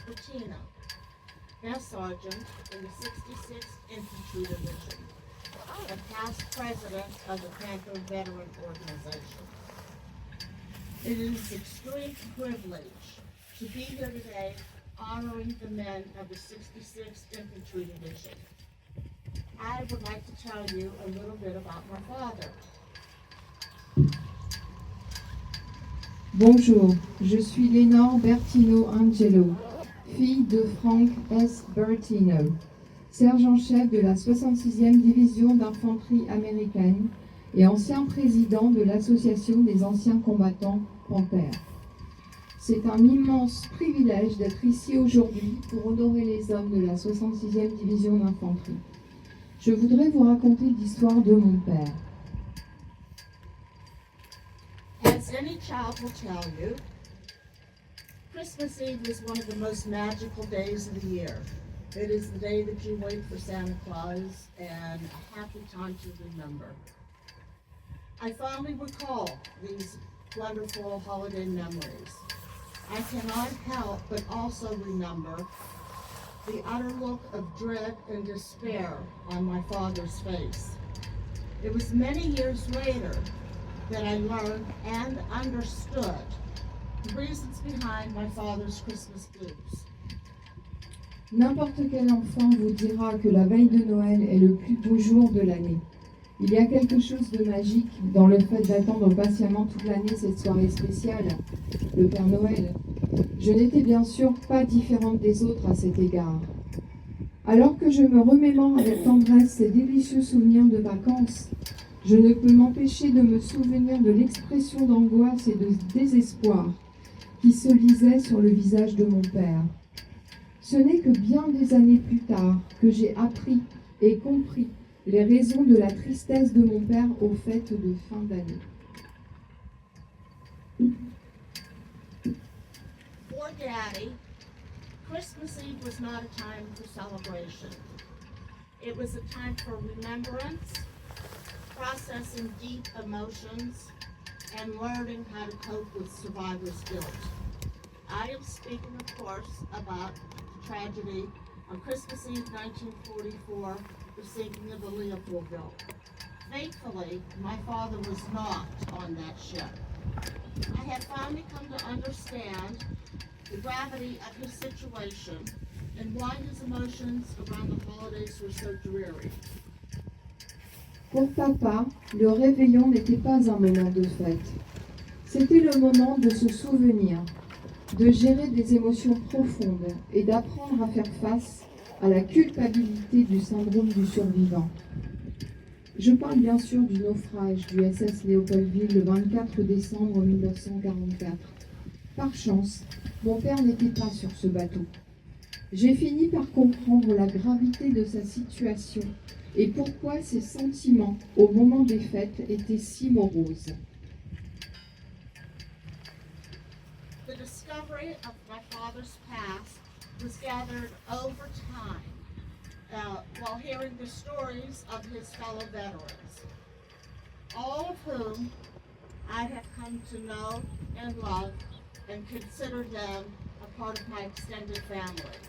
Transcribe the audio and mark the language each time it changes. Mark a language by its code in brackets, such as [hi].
[en] Bertino, Mass Sergeant in the 66th Infantry Division, and past president of the Panther Veteran Organization. It is an extreme privilege to be here today honoring the men of the 66th Infantry Division. I would like to tell you a little bit about my father. [fr] Bonjour, je suis Léonore Bertino-Angelo, fille de Frank S. Bertino, sergent-chef de la 66e division d'infanterie américaine et ancien président de l'Association des anciens combattants Panther. C'est un immense privilège d'être ici aujourd'hui pour honorer les hommes de la 66e division d'infanterie. Je voudrais vous raconter l'histoire de mon père. [en] As any child will tell you, Christmas Eve is one of the most magical days of the year. It is the day that you wait for Santa Claus and a happy time to remember. I fondly recall these wonderful holiday memories. I cannot help but also remember the utter look of dread and despair on my father's face. It was many years later that I learned and understood the reasons behind my father's Christmas blues. [fr] N'importe quel enfant vous dira que la veille de Noël est le plus beau jour de l'année. Il y a quelque chose de magique dans le fait d'attendre patiemment toute l'année cette soirée spéciale, le Père Noël. Je n'étais bien sûr pas différente des autres à cet égard. Alors que je me remémore avec tendresse ces délicieux souvenirs de vacances, je ne peux m'empêcher de me souvenir de l'expression d'angoisse et de désespoir qui se lisait sur le visage de mon père. Ce n'est que bien des années plus tard que j'ai appris et compris les raisons de la tristesse de mon père aux fêtes de fin d'année. [en] For Daddy, Christmas Eve was not a time for celebration. It was a time for remembrance, processing deep emotions, and learning how to cope with survivor's guilt. I am speaking, of course, about the tragedy on Christmas Eve 1944, the sinking of the Leopoldville. Thankfully, my father was not on on that ship. I have finally come to understand the gravity of his situation and why his emotions around the holidays were so dreary. [fr] Pour papa, le réveillon n'était pas un moment de fête. C'était le moment de se souvenir, de gérer des émotions profondes et d'apprendre à faire face à la culpabilité du syndrome du survivant. Je parle bien sûr du naufrage du SS Léopoldville le 24 décembre 1944. Par chance, mon père n'était pas sur ce bateau. J'ai fini par comprendre la gravité de sa situation et pourquoi ses sentiments au moment des fêtes étaient si moroses. [en] The discovery of my father's past was gathered over time while hearing the stories of his fellow veterans, all of whom I have come to know and love and consider them a part of my extended family.